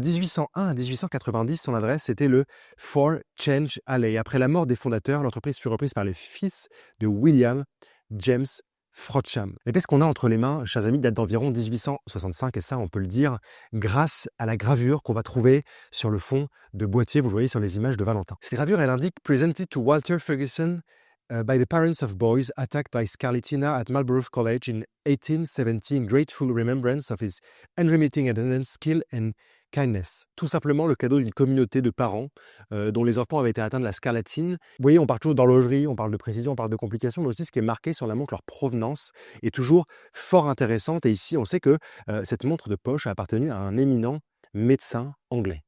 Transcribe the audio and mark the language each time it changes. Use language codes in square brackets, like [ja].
[fr] De 1801 à 1890, son adresse était le 4 Change Alley. Après la mort des fondateurs, l'entreprise fut reprise par les fils de William James Frodsham. Les pièces qu'on a entre les mains, chers amis, datent d'environ 1865 et ça, on peut le dire, grâce à la gravure qu'on va trouver sur le fond de boîtier, vous le voyez sur les images de Valentin. Cette gravure, elle indique [en] « Presented to Walter Ferguson by the parents of boys attacked by scarlatina at Marlborough College in 1870 in grateful remembrance of his unremitting attendance, skill and kindness ». [fr] Tout simplement le cadeau d'une communauté de parents dont les enfants avaient été atteints de la scarlatine. Vous voyez, on parle toujours d'horlogerie, on parle de précision, on parle de complications, mais aussi ce qui est marqué sur la montre, leur provenance est toujours fort intéressante. Et ici, on sait que cette montre de poche a appartenu à un éminent médecin anglais.